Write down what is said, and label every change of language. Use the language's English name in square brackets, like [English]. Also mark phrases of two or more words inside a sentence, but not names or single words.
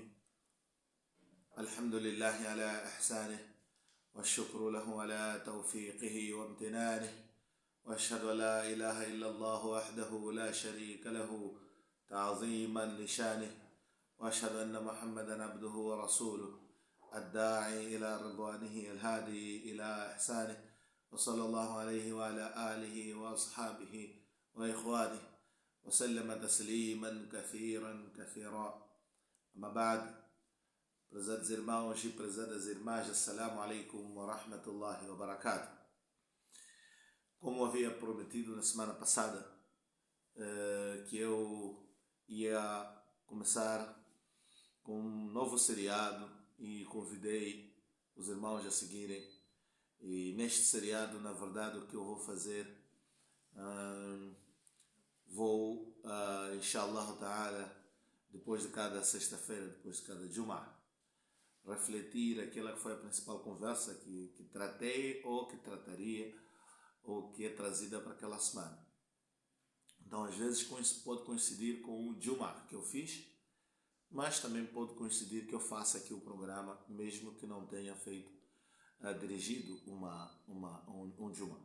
[Arabic] الحمد لله على إحسانه والشكر له على توفيقه وامتنانه، وأشهد أن لا إله إلا الله وحده لا شريك له تعظيما لشانه، وأشهد أن محمدا عبده ورسوله الداعي إلى رضوانه الهادي إلى إحسانه، وصلى الله عليه وعلى آله وأصحابه وإخوانه وسلم تسليما كثيرا. أما بعد, [Portuguese] prezados irmãos e prezadas irmãs, [Arabic] السلام عليكم ورحمة الله وبركاته. [Portuguese] Como havia prometido na semana passada, que eu ia começar com um novo seriado e convidei os irmãos a seguirem. E neste seriado, na verdade, o que eu vou fazer, [Arabic] إن شاء الله تعالى, [Portuguese] depois de cada sexta-feira, depois de cada Jum'ah, refletir aquela que foi a principal conversa que tratei ou que trataria ou que é trazida para aquela semana. Então, às vezes pode coincidir com o Jum'ah que eu fiz, mas também pode coincidir que eu faça aqui o programa, mesmo que não tenha feito, dirigido um Jum'ah.